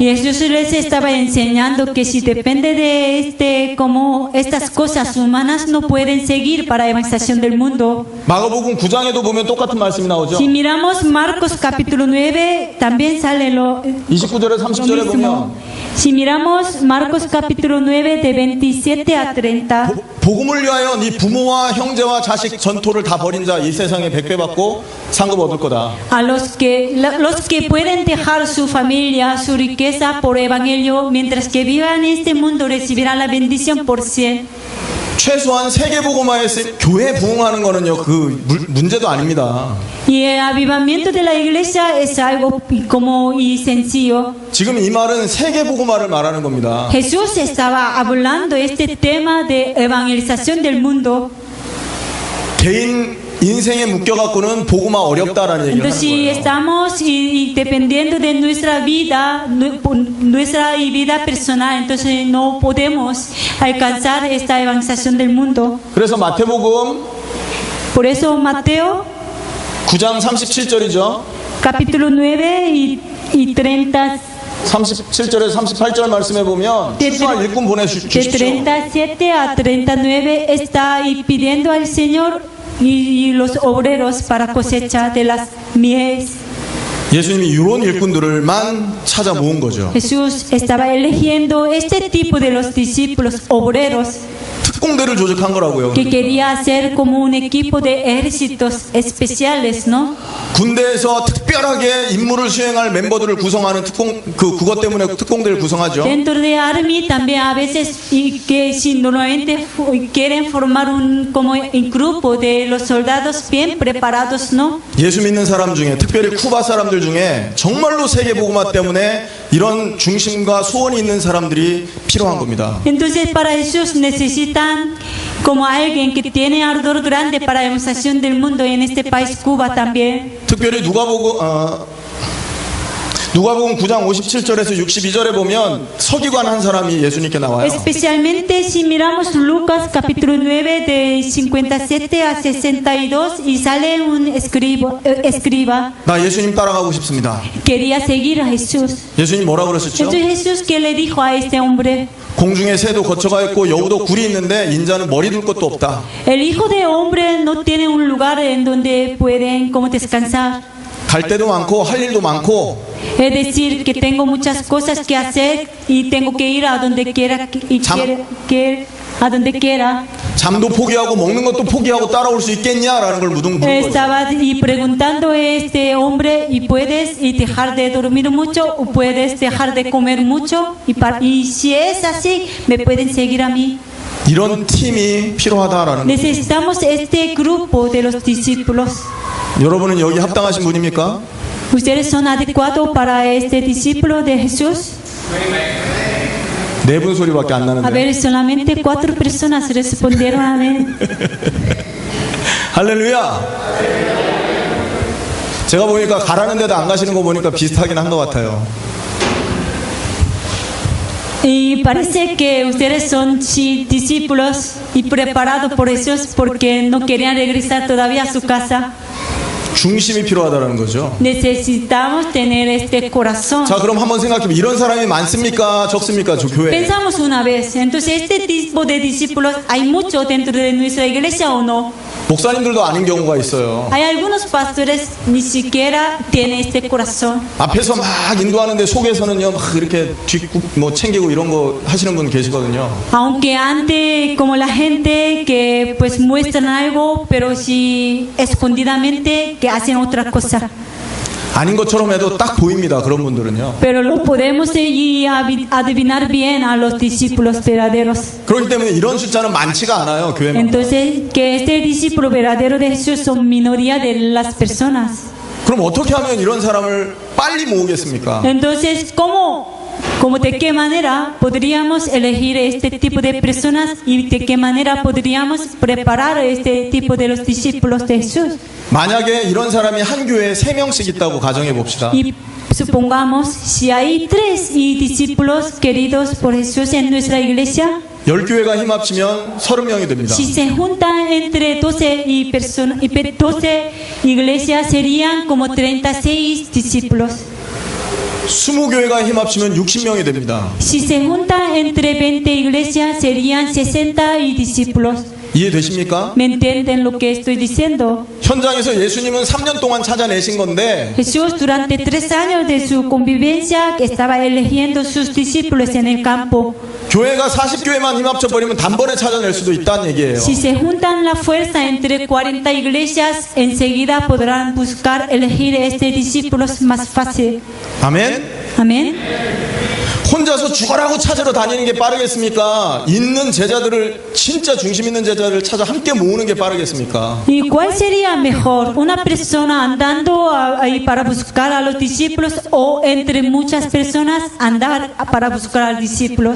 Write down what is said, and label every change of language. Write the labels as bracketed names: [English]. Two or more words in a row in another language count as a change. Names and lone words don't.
[Spanish] Y Jesús les estaba enseñando que si depende de como estas cosas humanas no pueden seguir para la evangelización del mundo. [Korean] 마가복음 9장에도 보면 똑같은 말씀이 나오죠. [Spanish] Si miramos Marcos capítulo 9, también sale lo [Korean] 29절에 30절에 보면 [Spanish] mismo. Si miramos Marcos capítulo 9 de 27 a 30. [Korean] 복음을 위하여 네 부모와 형제와 자식 전토를 다 벌인 자 이 세상에 100배 받고 상급 얻을 거다. [Spanish] A los que pueden dejar su familia, su riqueza por evangelio, mientras que vivan en este mundo recibirán la bendición por 100. [Korean] 최소한 세계복음화에 교회 부흥하는 거는요 그 문제도 아닙니다. [Spanish] Y el avivamiento de la iglesia es algo como y sencillo. [Korean] 지금 이 말은 세계복음화를 말하는 겁니다. [Spanish] Jesús estaba hablando este tema de evangelización del mundo. [Korean] 개인 인생에 묶여갖고는 복음화 어렵다라는 얘기를 [Spanish] Entonces, si [Korean] 하는 거예요. [Spanish] estamos y dependiendo de nuestra vida personal, entonces no podemos alcanzar esta evangelización del mundo. [Korean] 그래서 마태복음 [Spanish] Por eso Mateo [Korean] 9장 37절이죠. [Spanish] capítulo 9 y 30 [Korean] 37절에서 38절 말씀에 보면 추수할 일꾼 [Spanish] de [Korean] 보내주십시오. [Spanish] 37 a 39 está ahí pidiendo al Señor y los obreros para cosecha de las mies. [Korean] 예수님이 이런 일꾼들을만 찾아 모은 거죠. [Spanish] Jesús estaba eligiendo este tipo de los discípulos obreros [Korean] 특공대를 조직한 거라고요. [Spanish] que quería hacer como un equipo de ejércitos especiales, ¿no? [Korean] 군대에서 특별하게 임무를 수행할 멤버들을 구성하는 그것 때문에 특공대를 구성하죠. [Spanish] Dentro de Army también a veces y que si normalmente quieren formar como un grupo de los soldados bien preparados, ¿no? [Korean] 예수 믿는 사람 중에 특별히 쿠바 사람들 중에 정말로 세계 복음화 때문에 이런 중심과 소원이 있는 사람들이 필요한 겁니다. [Spanish] Entonces para Jesús necesitan como alguien que tiene ardor grande para la evangelización del mundo y en este país Cuba también. [Korean] 특별히 누가복음 9장 57절에서 62절에 보면 서기관 한 사람이 예수님께 나와요. [Spanish] Especialmente si miramos Lucas capítulo 9 de 57 a 62 y sale un escriba. [Korean] 나 예수님 따라가고 싶습니다. [Spanish] Quería seguir a Jesús. [Korean] 예수님 뭐라고 그러셨죠? [Spanish] Entonces Jesús ¿qué le dijo a este hombre? [Korean] 공중에 새도 거처가 있고 여우도 굴이 있는데 인자는 머리 둘 것도 없다. [Spanish] El hijo de hombre no tiene un lugar en donde pueden como descansar. [Korean] 갈 데도 많고 할 일도 많고 [Spanish] Es decir, que tengo muchas cosas que hacer y tengo que ir a donde quiera a donde quiera. [Korean] 잠도 포기하고 먹는 것도 포기하고 따라올 수 있겠냐라는 걸 묻은 거예요. [Spanish] Estaba y preguntando a este hombre y puedes dejar de dormir mucho o puedes dejar de comer mucho y si es así me pueden seguir a mí. [Korean] 이런 팀이 필요하다라는 거예요. [Spanish] Necesitamos este grupo de los discípulos. [Korean] 여러분은 여기 합당하신 분입니까? [Spanish] ¿Ustedes son adecuados para este discípulo de Jesús? [Korean] 네 분 소리밖에 안 [Spanish] A [Korean] 나는데. [Spanish] ver, solamente 4 personas respondieron amén. [Korean] 할렐루야. 제가 보니까 가라는 데도 안 가시는 거 보니까 비슷하긴 한 것 같아요. [Spanish] Y parece que ustedes son discípulos y preparados por Jesús porque no querían regresar todavía a su casa. [Korean] 중심이 필요하다는 거죠. [Spanish] Necesitamos tener este corazón. [Korean] 자, 그럼 한번 생각해보면 이런 사람이 많습니까? 적습니까? 저 교회에. [Spanish] Pensamos una vez, entonces este tipo de discípulos hay mucho dentro de nuestra iglesia o no. [Korean] 목사님들도 아닌 경우가 있어요. [Spanish] Hay algunos pastores ni siquiera tienen este corazón. [Korean] 앞에서 막 인도하는데 속에서는요 막 이렇게 뒷국 뭐 챙기고 이런 거 하시는 분 계시거든요. [Spanish] Aunque ante como la gente que pues muestran algo, pero si escondidamente que hacen otra cosa. [Korean] 아닌 것처럼 해도 딱 보입니다. 그런 분들은요. [Spanish] Pero lo podemos adivinar bien a los discípulos verdaderos. [Korean] 그렇기 때문에 이런 숫자는 많지가 않아요. 교회만. [Spanish] Entonces, que este discípulo verdadero de Jesús son minoría de las personas. [Korean] 그럼 어떻게 하면 이런 사람을 빨리 모으겠습니까? [Spanish] Entonces, ¿cómo Como de qué manera podríamos elegir este tipo de personas y de qué manera podríamos preparar este tipo de los discípulos de Jesús. [Korean] 만약에 이런 사람이 한 교회에 3명씩 있다고 가정해 봅시다. [Spanish] Y supongamos, si hay 3 discípulos queridos por Jesús en nuestra iglesia, [Korean] 10교회가 힘합치면 30명이 됩니다. [Spanish] si se juntan entre 12 iglesias serían como 36 discípulos. [Korean] 20교회가 힘합치면 60명이 됩니다. [Spanish] Si se juntan entre 20 iglesias serían 60 discípulos. [Korean] 이해되십니까? [Spanish] ¿Me entienden lo que estoy diciendo? [Korean] 현장에서 예수님은 3년 동안 찾아내신 건데 [Spanish] Jesús durante 3 años de su convivencia estaba eligiendo sus discípulos en el campo. [Korean] 교회가 40교회만 힘합쳐 버리면 단번에 찾아낼 수도 있다는 얘기예요. [Spanish] Si se juntan la fuerza entre 40 iglesias, enseguida podrán buscar elegir este discípulos más fácil. [Korean] 아멘. [Spanish] Amén. [Korean] 혼자서 죽어라고 찾으러 다니는 게 빠르겠습니까? 있는 제자들을 진짜 중심 있는 제자를 찾아 함께 모으는 게 빠르겠습니까? [Spanish] ¿Y cuál sería mejor? ¿Una persona andando ahí para buscar a los discípulos o entre muchas personas andar para buscar a los discípulos?